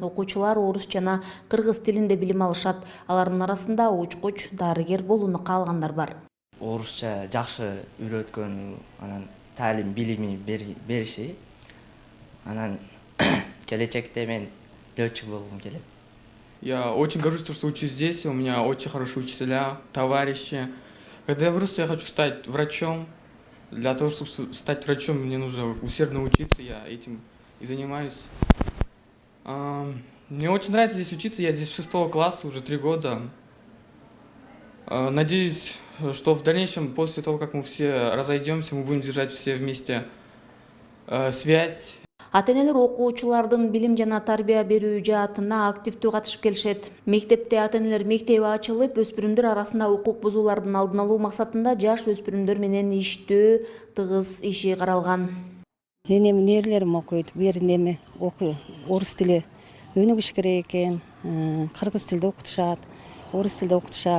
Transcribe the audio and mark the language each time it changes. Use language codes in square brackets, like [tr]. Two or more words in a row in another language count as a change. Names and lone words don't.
[ky] Окуучулар орус жана кыргыз тилинде билим алышат. Алардын арасында учкуч, дарыгер болууну каалагандар бар. Орусча жакшы үйрөткөн, анан талим билими бериши, анан келечекте мен летчик болгум келет. [ru] Я очень горжусь, что учусь здесь, у меня очень хорошие учителя, товарищи. Когда я вырасту, я хочу стать врачом. Для того, чтобы стать врачом, мне нужно усердно учиться, я этим и занимаюсь. Мне очень нравится здесь учиться, я здесь с 6 класса, уже 3 года. Надеюсь, что в дальнейшем, после того, как мы все разойдемся, мы будем держать все вместе связь. [ky] Ата-энелер окуучулардын билим жана тарбия берүү жаатына активдүү катышып келишет. Мектепте ата-энелер мектеби ачылып, өспүрүмдөр арасында укук бузуулардын алдын алуу максатында жаш өспүрүмдөр менен иштөө тыгыз иши каралган. Энем нерлерим окуйт, беринеме окуй, орус тили өнүгүш керек экен, кыргыз тилде окутушат, орус тилде окутушат.